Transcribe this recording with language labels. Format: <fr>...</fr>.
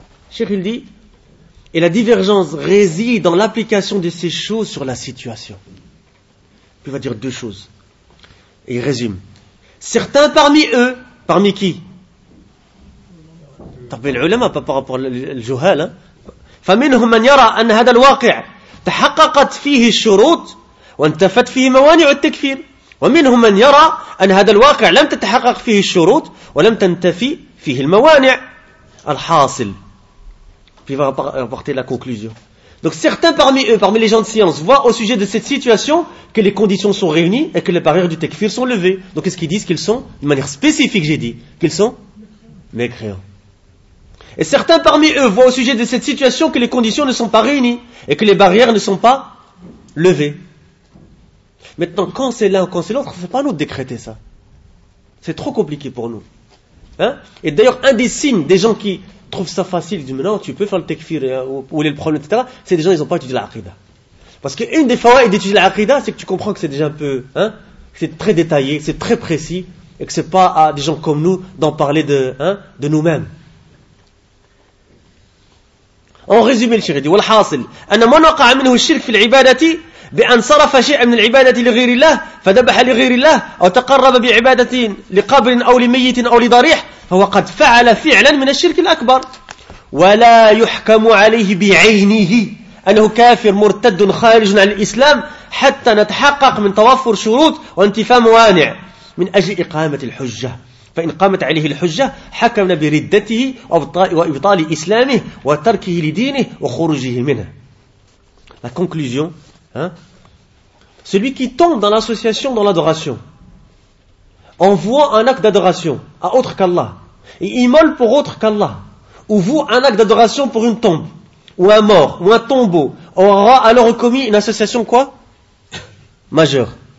<fr>Cheikh, il dit, et la divergence réside dans l'application de ces choses sur la situation. Puis il va dire deux choses. Et il résume. Certains parmi eux, parmi qui? Parmi les ulama, pas par rapport au juhal.</fr> <ar>فَمِنْهُمْ مَنْ يَرَى أَنْ هَذَا الْوَاقِعَ تَحَقَّقَتْ فِيهِ الشُّرُوطِ وَانْتَفَتْ فِيهِ مَوَانِعُ التَّكْفِيرِ وَمِنْهُمْ مَنْ يَرَى أَنْ هَذَا الْوَاقِعَ لَمْ تَتَحَقَّقْ فِيهِ الشُّرُوطِ وَلَمْ تَنْتَفِي فِيهِ الْمَوَانِعُ الْحَاصِلِ</ar> <fr>Puis il va apporter la conclusion. Donc certains parmi eux, parmi les gens de science, voient au sujet de cette situation que les conditions sont réunies et que les barrières du takfir sont levées. Donc qu'est-ce qu'ils disent? Qu'ils sont, de manière spécifique j'ai dit, qu'ils sont mécréants. Et certains parmi eux voient au sujet de cette situation que les conditions ne sont pas réunies et que les barrières ne sont pas levées. Maintenant, quand c'est l'un ou quand c'est l'autre, ce n'est pas à nous de décréter ça. C'est trop compliqué pour nous. Hein? Et d'ailleurs, un des signes des gens qui trouve ça facile, il dit maintenant tu peux faire le takfir, où est le problème, etc. C'est des gens, ils n'ont pas étudié l'aqida. Parce qu'une des fawaïd d'étudier l'aqida, c'est que tu comprends que c'est déjà un peu, hein, c'est très détaillé, c'est très précis, et que c'est pas à des gens comme nous d'en parler de nous-mêmes. En résumé, le chéri,</fr> <ar>والحاصل أن من وقع منه الشرك في العبادة بأن صرف شيئا من العبادة لغير الله فذبح لغير الله أو تقرب بعبادة لقبر أو لميت أو لضريح فهو قد فعل فعلا من الشرك الأكبر ولا يحكم عليه بعينه أنه كافر مرتد خارج عن الإسلام حتى نتحقق من توفر شروط وانتفاء موانع من أجل إقامة الحجة فإن قامت عليه الحجة حكمنا بردته وإبطال إسلامه وتركه لدينه وخروجه منه.</ar> <fr>La conclusion, hein? Celui qui tombe dans l'association, dans l'adoration, en voit un acte d'adoration à autre qu'Allah, et immole pour autre qu'Allah, ou voit un acte d'adoration pour une tombe, ou un mort, ou un tombeau, aura alors commis une association quoi ? Majeure.</fr>